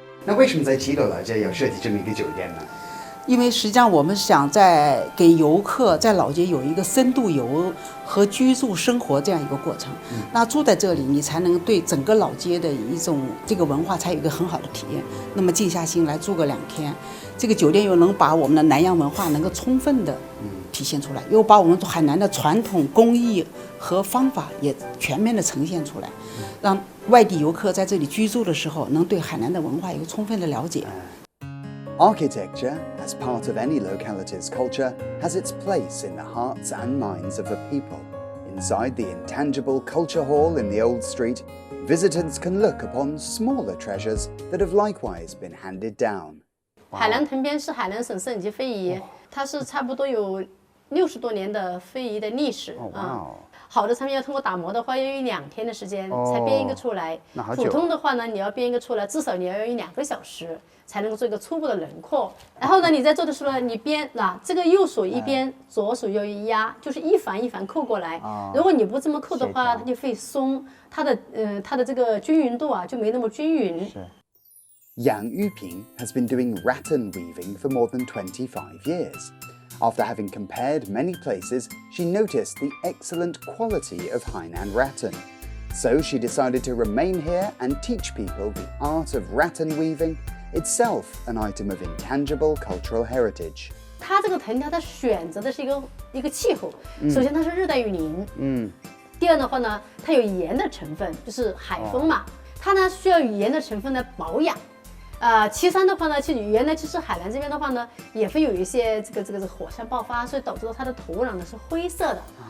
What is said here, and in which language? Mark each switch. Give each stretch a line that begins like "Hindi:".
Chinese: 那为什么在吉斗老街要设计这么一个酒店呢？因为实际上我们想在给游客在老街有一个深度游和居住生活这样一个过程。那住在这里，你才能对整个老街的一种这个文化才有一个很好的体验。那么静下心来住个2天，这个酒店又能把我们的南洋文化能够充分的体现出来，又把我们海南的传统工艺和方法也全面的呈现出来，让外地游客在这里居住的时候能对海南的文化有充分的了解。
English: Architecture, as part of any locality's culture, has its place in the hearts and minds of a people. Inside the intangible culture hall in the old street, visitors can look upon smaller treasures that have likewise been handed down.
Chinese: 海南藤编是海南省省级非遗，它是差不多有60多年的非遗的历史啊。好的产品要通过打磨的话，要用2天的时间才编一个出来。普通的话呢，你要编一个出来，至少你要用2个小时才能够做一个初步的轮廓。然后呢，你在做的时候呢，你编这个右手一边，左手要一压，就是一环一环扣过来。如果你不这么扣的话，它就会松，它的这个均匀度啊就没那么均匀。
English: Yang Yuping has been doing rattan weaving for more than 25 years. After having compared many places, she noticed the excellent quality of Hainan rattan. So she decided to remain here and teach people the art of rattan weaving, itself an item of intangible cultural heritage.
Chinese: 它这个藤条，它选择的是一个气候，首先它是热带雨林，第二的话呢，它有盐的成分，就是海风嘛，它呢需要盐的成分来保养。其三的话呢，其实原来其实海南这边的话呢，也会有一些这个火山爆发，所以导致了它的土壤呢是灰色的。